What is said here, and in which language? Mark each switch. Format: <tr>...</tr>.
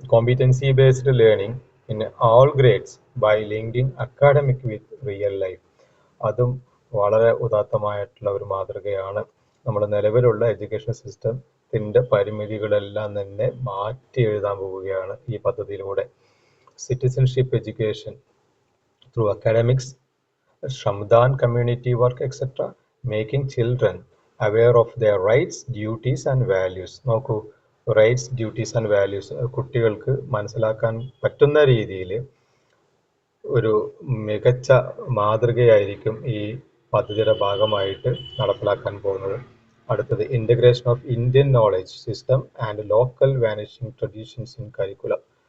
<en>Competency based learning in all grades by linking academic with real life.</en> <ml>അതും വളരെ ഉദാത്തമായിട്ടുള്ള ഒരു മാതൃകയാണ്. നമ്മുടെ നിലവിലുള്ള എഡ്യൂക്കേഷൻ സിസ്റ്റത്തിൻ്റെ പരിമിതികളെല്ലാം തന്നെ മാറ്റി എഴുതാൻ പോവുകയാണ് ഈ പദ്ധതിയിലൂടെ.</ml> <en>Citizenship education through academics, Shramdan community work, etc., making children aware of their rights, duties and values.</en> <ml>നോക്കൂ,</ml> <en>rights, duties and values</en> <ml>കുട്ടികൾക്ക് മനസ്സിലാക്കാൻ പറ്റുന്ന രീതിയിൽ ഒരു മികച്ച മാതൃകയായിരിക്കും ഈ പദ്ധതിയുടെ ഭാഗമായിട്ട് നടപ്പിലാക്കാൻ പോകുന്നത്. അടുത്തത്</ml> <en>Integration of Indian knowledge system and local vanishing traditions in curriculum.</en>